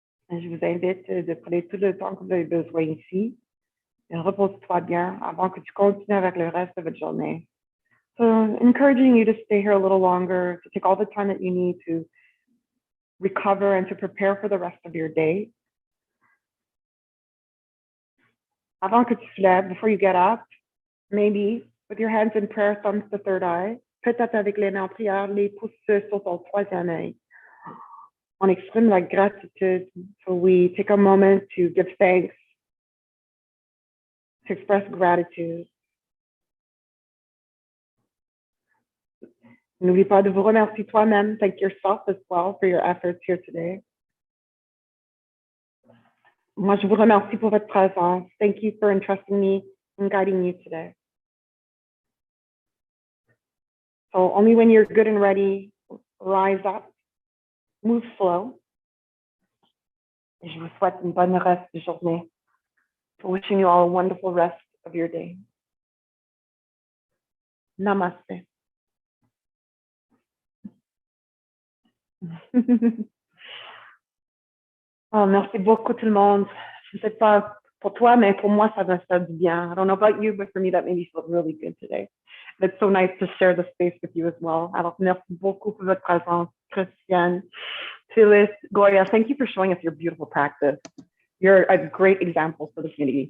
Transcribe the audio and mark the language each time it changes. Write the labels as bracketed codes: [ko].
[fr] Je vous invite de prendre tout le temps que vous avez besoin ici. Et repose-toi bien avant que tu continues avec le reste de votre journée. [en] So, encouraging you to stay here a little longer, to take all the time that you need to recover and to prepare for the rest of your day. [fr] Avant que tu te lèves, [en] before you get up, maybe with your hands in prayer, thumbs to third eye, [fr] peut-être avec les mains en prière, les pouces sur ton troisième œil. On exprime la gratitude, [en] so we take a moment to give thanks, to express gratitude. [fr] N'oublie pas de vous remercier toi-même. [en] Thank yourself as well for your efforts here today. [fr] Moi, je vous remercie pour votre présence. [en] Thank you for entrusting me and guiding you today. So only when you're good and ready, rise up. Move slow. [fr] Et je vous souhaite une bonne reste de journée. [en] Wishing you all a wonderful rest of your day. Namaste. [fr] Oh, merci beaucoup tout le monde. Je ne sais pas pour toi, mais pour moi, ça me fait du bien. [en] I don't know about you, but for me, that made me feel really good today. And it's so nice to share the space with you as well. [fr] Alors, merci beaucoup pour votre présence, Christiane. [en] Phyllis, Goya, thank you for showing us your beautiful practice. You're a great example for the community.